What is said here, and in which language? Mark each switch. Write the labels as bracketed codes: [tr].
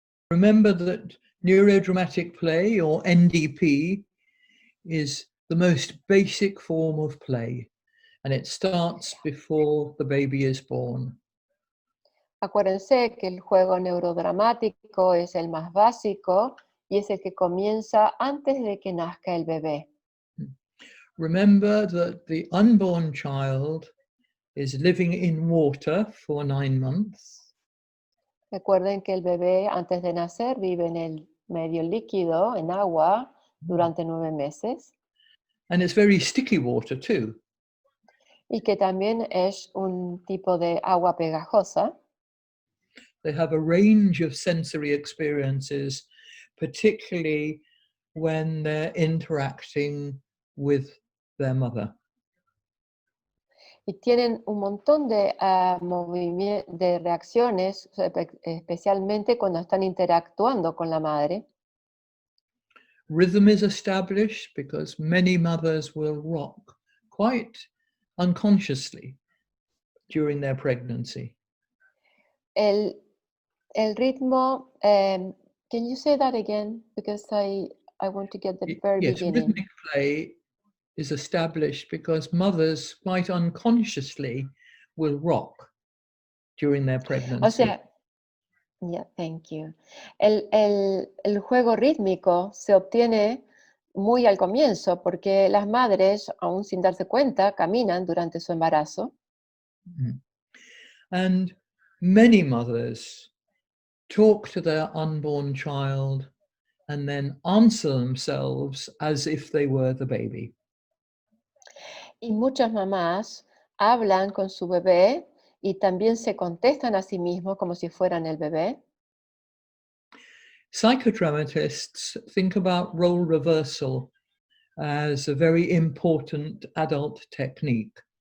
[en] Remember that Neuro-Dramatic-Play, or NDP, is the most basic form of play, and it starts before the baby is born. [es] Acuérdense que el juego neurodramático es el más básico y es el que comienza antes de que nazca el bebé. [en] Remember that the unborn child is living in water for 9 months. [es] Recuerden que el bebé antes de nacer vive en el medio líquido, en agua, durante 9 meses. [en] And it's very sticky water too. [es] Y que también es un tipo de agua pegajosa. [en] They have a range of sensory experiences, particularly when they're interacting with their mother. [es] Y tienen un montón de, de reacciones, especialmente cuando están interactuando con la madre. [en] Rhythm is established because many mothers will rock quite unconsciously during their pregnancy. [es] El ritmo, [en] can you say that again? Because I want to get the very beginning. Rhythmic play is established because mothers quite unconsciously will rock during their pregnancy. [es] O sea, [en] yeah, thank you. [es] El juego rítmico se obtiene muy al comienzo porque las madres, aún sin darse cuenta, caminan durante su embarazo. Mm-hmm. [en] And many mothers talk to their unborn child and then answer themselves as if they were the baby. [es] Y muchas mamás hablan con su bebé y también se contestan a sí mismos como si fueran el bebé. [en] Psychodramatists think about role reversal as a very important adult technique.